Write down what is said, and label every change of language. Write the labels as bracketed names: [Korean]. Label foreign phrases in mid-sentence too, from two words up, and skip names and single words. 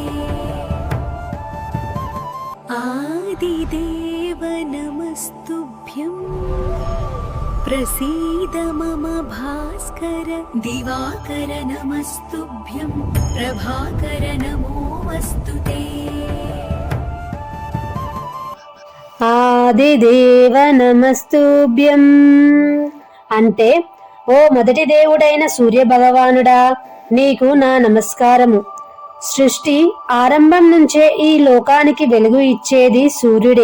[Sanskrit] आदिदेव नमस्तुभ्यं प्रसीद मम भास्कर दिवाकर नमस्तुभ्यं प्रभाकर नमोऽस्तु ते ఆదిదేవ నమస్తుభ్యం [Telugu] అంటే ఓ మొదటి దేవుడైన సూర్య భగవానుడా నీకు నా నమస్కారము. సృష్టి ఆరంభం నుంచే ఈ లోకానికి వెలుగు ఇచ్చేది సూర్యుడే.